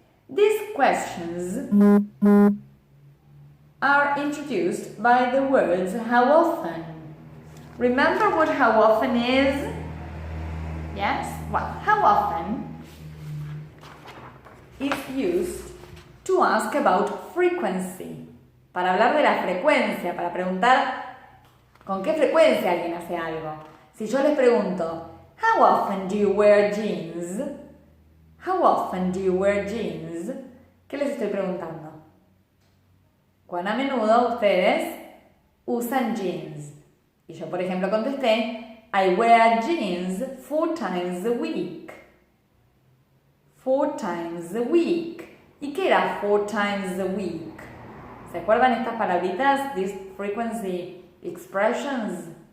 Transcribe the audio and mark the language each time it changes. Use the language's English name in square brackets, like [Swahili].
[English] These questions are introduced by the words how often. Remember what how often is? Yes? Well, how often is used to ask about frequency. [Spanish] Para hablar de la frecuencia, para preguntar con qué frecuencia alguien hace algo. Si yo les pregunto, [English] how often do you wear jeans? How often do you wear jeans? [Spanish] ¿Qué les estoy preguntando? ¿Cuán a menudo ustedes usan jeans? Y yo, por ejemplo, contesté, [English] I wear jeans 4 times a week. 4 times a week. [Spanish] ¿Y qué era [English] 4 times a week? [Spanish] ¿Se acuerdan estas palabritas? [English] These frequency expressions?